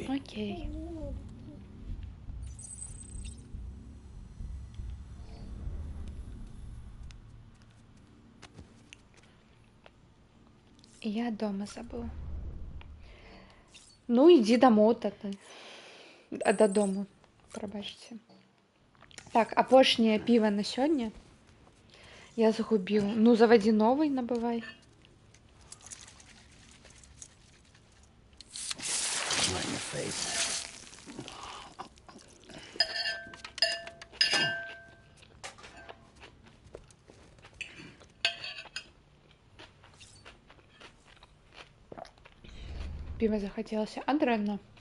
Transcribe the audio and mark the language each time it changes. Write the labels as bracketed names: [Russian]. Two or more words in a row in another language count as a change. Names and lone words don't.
[Russian] Окей. Я дома забыл. [Belarusian] Ну, ідзі дамоў тата. Дадому, прабачце. Так, апошняе піва на сёння я загубіў. Ну, завадзі новый, набывай. [English] Right in your face. [Belarusian] Піва захацелася, а дрэнна.